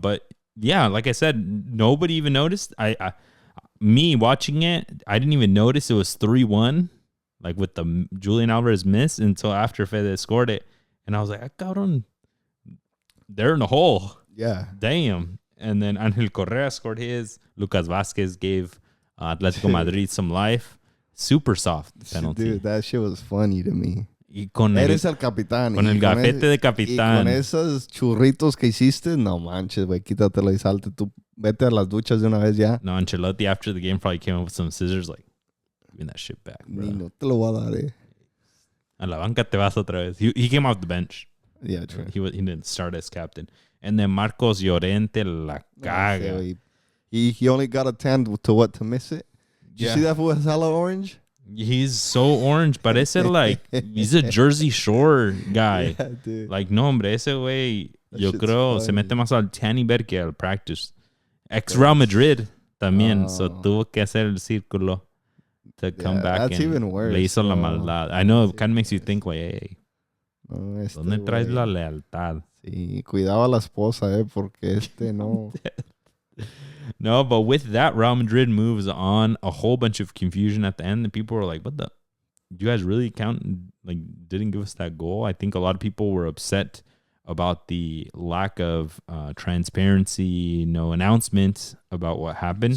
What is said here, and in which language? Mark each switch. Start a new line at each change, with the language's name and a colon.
English: But yeah, like I said, nobody even noticed. Me watching it, I didn't even notice it was 3-1, like with the Julian Alvarez miss until after Fede scored it. And I was like, cabrón, they're in the hole. Yeah. Damn. And then Angel Correa scored his. Lucas Vazquez gave Atletico Madrid some life. Super soft penalty. Dude, that shit was funny to me.
Spanish: Eres el capitán. Con el gafete de capitán. Y con esos churritos que hiciste, no manches, güey, quítatelo y salte tú. Vete a las duchas de una vez ya.
English: No, Ancelotti after the game probably came up with some scissors like, give me that shit back, bro.
Spanish: Ni no te lo voy a dar, A la banca te vas otra vez.
English: He came off the bench. Yeah, true. He didn't start as captain. And then Marcos Llorente
Spanish: la caga.
English: He only got a 10 to miss it. Did you see that fool was hella orange? He's so orange. Parece like he's a Jersey Shore guy. Yeah, dude.
Spanish: Like, no, hombre, ese güey, yo creo, se mete más al tanning bed que al practice. Ex Real Madrid también, so tuvo que hacer el círculo.
English: to come back. That's even worse.
Spanish: Le hizo la maldad.
English: I know it kind of makes you think like, hey,
Spanish: ¿dónde traes la lealtad? Sí, cuidaba a la esposa, porque no.
English: No, but with that, Real Madrid moves on. A whole bunch of confusion at the end, and people were like, "What the? You guys really didn't give us that goal?" I think a lot of people were upset about the lack of transparency, no announcement about what happened.